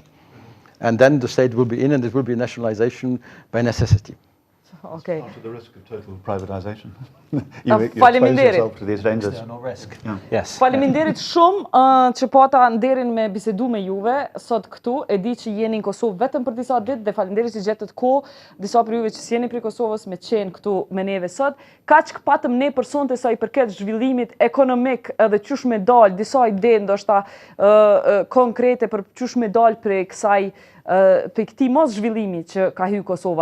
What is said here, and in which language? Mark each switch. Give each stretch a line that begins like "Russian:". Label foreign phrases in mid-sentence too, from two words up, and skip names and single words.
English: And then the state will be in, and it will be nationalization by necessity. Okay. After the risk of total privatization. you expose yourself to these dangers. There's no risk. Yes.
Albanian: Faleminderit shumë që pata nderin me bisedu me juve sot këtu. E di që jeni në Kosovë vetëm për disa ditë dhe faleminderit që gjetët kohë disa për juve që s'jeni prej Kosovës me qenë këtu me neve sot. Kaq patëm ne për sonte sa i përket zhvillimit ekonomik edhe qysh me dal disa ide ndoshta konkrete për qysh me dal prej kësaj për këti mos zhvillimi që ka hyrë Kosova.